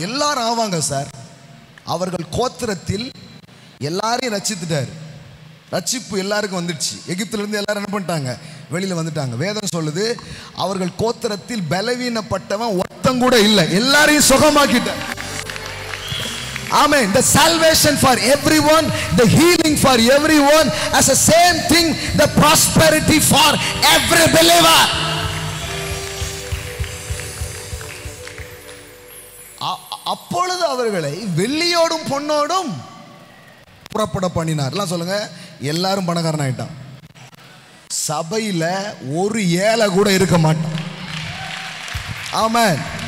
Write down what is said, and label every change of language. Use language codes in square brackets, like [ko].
[ta] எல்லாரும் ஆவாங்க சார். அவர்கள் கோத்திரத்தில் எல்லாரையும் ரட்சித்துட்டாரு. ரட்சிப்பு எல்லாருக்கும் வந்துடுச்சு. எகிப்துல இருந்து எல்லாரும் என்ன பண்ணிட்டாங்க? வெளியில வந்துட்டாங்க. வேதம் சொல்லுது, அவர்கள் கோத்திரத்தில் பலவீனப்பட்டவன் ஒருத்தன் கூட இல்லை, எல்லாரையும் சுகமாக்கிட்டார். [en] Amen. The salvation for everyone, the healing for everyone, as the same thing, the prosperity for every believer. [ta] அப்பொழுது அவர்களை வெள்ளியோடும் பொன்னோடும் புறப்பட பண்ணினார். எல்லாம் சொல்லுங்க, எல்லாரும் பணக்காரன் ஆயிட்டான். சபையில ஒரு ஏழை கூட இருக்க மாட்டான். ஆமென்.